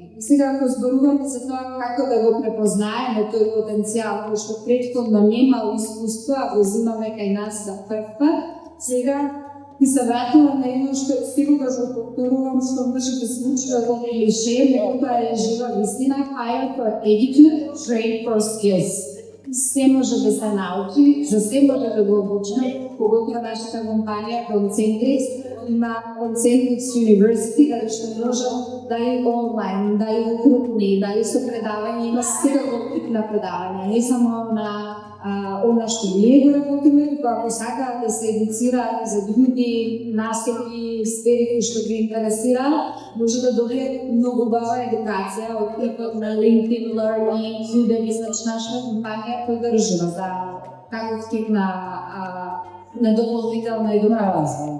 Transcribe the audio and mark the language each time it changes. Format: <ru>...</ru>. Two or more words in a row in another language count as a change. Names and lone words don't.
<mk>Сега ако зборуваме за тоа како да го препознаеме тој потенцијал кој што претходно немал искуство, а го земаме кај нас за прв пат, сега и се вратила на едно што секогаш го повторувам, што може да случува во клише, меѓутоа е жива вистина,</mk> <en>hire for attitude, train for skills.</en> <mk>Се може да се научи, за се може да го обучиме, поготоа нашата компанија Concentrix има Concentrix University, каде што може да е онлайн, да е окрупни, да е со предавања, има секаков тип на предавања, не само на она што ние го работиме, туку ако сакаат да се едуцираат за други настапи, сфери кои што ги интересираат, може да добијат многу убава едукација од типот на LinkedIn Learning, Udemy, значи нашата компанија поддржува за таков тип на дополнителна едукација.</mk>